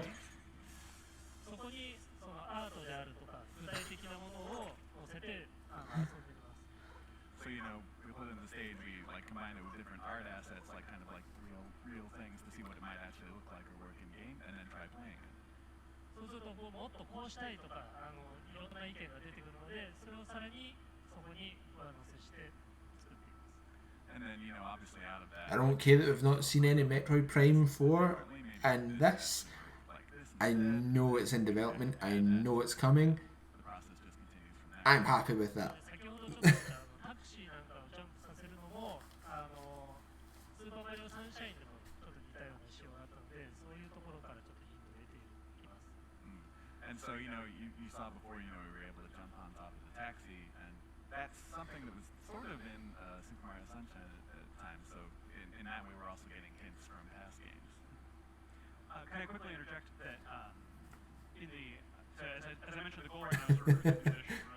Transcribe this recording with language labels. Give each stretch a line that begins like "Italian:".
English: So, you know, we put it in the stage, we like combine it with different art assets, like kind of like real things to see what it might actually look like or work in game, and then try playing it.
Japanese: そうするともっとこうしたいとかいろんな意見が出てくるのでそれをさらにそこに上乗せして作っています。
English: And then, you know, obviously out of that, I don't care that we've not seen any Metroid Prime 4 and this. I know it's in development, I know it's coming. I'm happy with that.
Japanese: 先ほどちょっとタクシーなんかをジャンプさせるのもスーパーマリオサンシャインでもちょっと似たような仕様があったのでそういうところからちょっとヒントを得ていきます。
English: And so, you know, you saw before, you know, we were able to jump on top of the taxi, and that's something that was sort of in Super Mario Sunshine at the time. So in that way, we're also getting hints from past games. Can I quickly interject that in the as I mentioned, the goal right now is to recruit musicians.